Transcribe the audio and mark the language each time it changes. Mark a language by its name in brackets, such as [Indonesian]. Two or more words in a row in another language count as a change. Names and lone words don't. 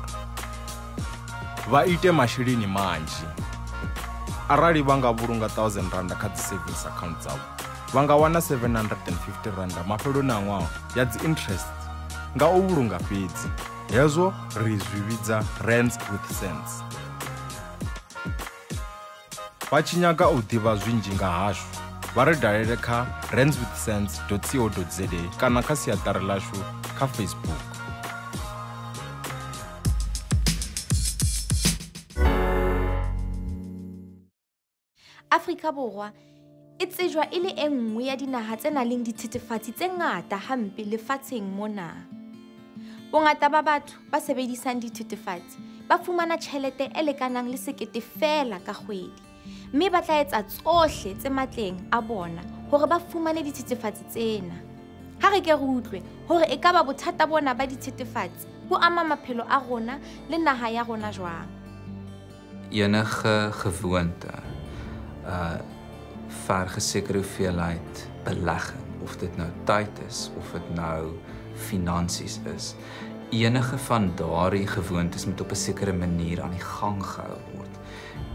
[Venda] Vha ite masheleni manzhi. Arali vha nga vhulunga 1,000 rand kha dzi [English] savings account [Venda] dzavho, vha nga wana 750 rand mafheloni a ṅwaha ya dzi interest nga u vhulunga fhedzi. Hezwo ri zwi vhidza Rands with sense. Vha tshi nyaga u ḓivha zwinzhi nga hashu, vha ri dalele kha randswithsense.co.za kana kha siaṱari ḽashu kha Facebook. [Southern Sotho] Afrika Borwa e tsejwa e le e nngwe ya dinaha tse nang le dithethefatsi tse ngata hampe lefatsheng mona. Bongata ba batho ba sebedisang dithethefatsi ba fumana tjhelete e lekanang le 1,000 fela ka kgwedi. Mme ba tla etsa tsohle tse matleng a bona hore ba fumane dithethefatsi tsena. Ha re ke re utlwe hore e ka ba bothata bona ba dithethefatsi bo ama maphelo a rona le naha ya rona jwang. [Afrikaans] Enige gewoonte vergesekerde hoeveelheid belegging, of dit nou tyd is of dit nou finansies is. Enige van daardie gewoontes moet op 'n sekere manier aan die gang gehou word.